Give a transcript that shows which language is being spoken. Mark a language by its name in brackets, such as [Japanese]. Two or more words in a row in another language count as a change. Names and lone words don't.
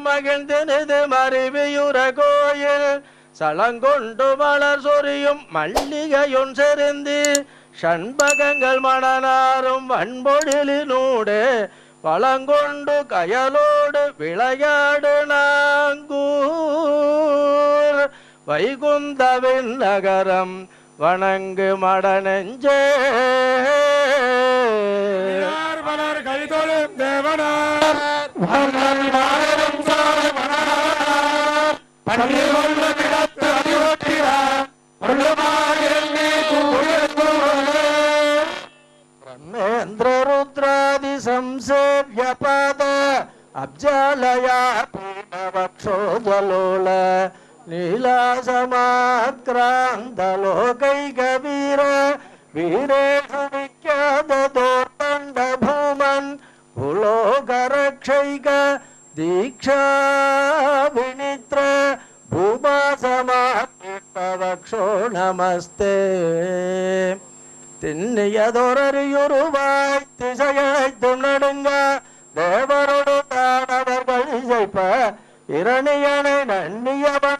[Tamil] மகிழ்ந்தினது மருவியுற கோயில் சலங்கொண்டு மலர் சொரியும் மல்லிகையொன் செருந்தி ஷண்பகங்கள் மணனாரும் வன்பொழிலினூடு வளங்கொண்டு கயலோடு விளையாடு நாங்கூர் வைகுந்தவின் நகரம் வணங்கு மடநெஞ்சே மலர் கைதொழும் தேவனார் [Sanskrit] ब्रह्मेन्द्र रुद्रादि संसेव्य पद अब्जालया पूर्णवक्षोजलोल लीला समाक्रांत लोकैकवीर वीरेषु विख्यात दोर्दण्ड भूमन् भूलोकरक्षैक दीक्षा विनित्र भूमा समावक्षो नमस्ते [Tamil] திண்ணியதொரறியுருவாய் திசையழைத்தும் நடுங்க தேவரோடு தானவர்கள் இசைப்ப இரணியனை நன்னியவன்